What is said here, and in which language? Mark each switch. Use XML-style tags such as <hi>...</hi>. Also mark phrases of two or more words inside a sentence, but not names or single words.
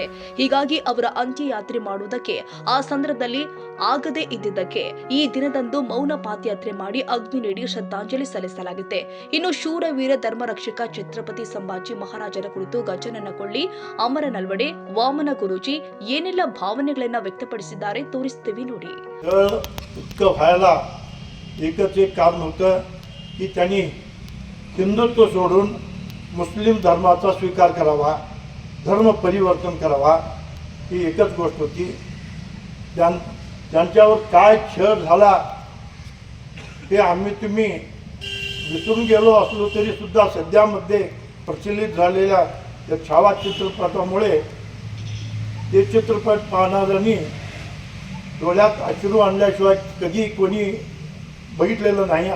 <kn>ಹೀಗಾಗಿ ಅವರ ಅಂತ್ಯಯಾತ್ರೆ ಮಾಡುವುದಕ್ಕೆ ಆ ಸಂದರ್ಭದಲ್ಲಿ ಆಗದೇ ಇದ್ದಿದ್ದಕ್ಕೆ ಈ ದಿನದಂದು ಮೌನ ಪಾದಯಾತ್ರೆ ಮಾಡಿ ಅಗ್ನಿ ನೀಡಿ ಶ್ರದ್ಧಾಂಜಲಿ ಸಲ್ಲಿಸಲಾಗುತ್ತೆ. ಇನ್ನು ಶೂರವೀರ ಧರ್ಮರಕ್ಷಕ ಛತ್ರಪತಿ ಸಂಭಾಜಿ ಮಹಾರಾಜರ ಕುರಿತು ಗಜನನ ಕೊಳ್ಳಿ, ಅಮರ ನಲ್ವಡೆ, ವಾಮನ ಗುರೂಜಿ ಏನೆಲ್ಲ ಭಾವನೆಗಳನ್ನ ವ್ಯಕ್ತಪಡಿಸಿದ್ದಾರೆ ತೋರಿಸ್ತೀವಿ ನೋಡಿ.</kn> <mr>इतकं व्हायला एकच एक कारण होतं की त्यांनी हिंदुत्व सोडून मुस्लिम धर्माचा स्वीकार करावा, धर्म परिवर्तन करावा, ही एकच गोष्ट होती. त्यांच्यावर काय छळ झाला ते आम्ही तुम्ही विसरून गेलो असलो तरी सुद्धा सध्यामध्ये प्रचलित झालेल्या या छावा चित्रपटामुळे ते चित्रपट पाहणाऱ्यांनी डोळ्यात अश्रू आणल्याशिवाय कधी कोणी बघितलेलं नाही.</mr>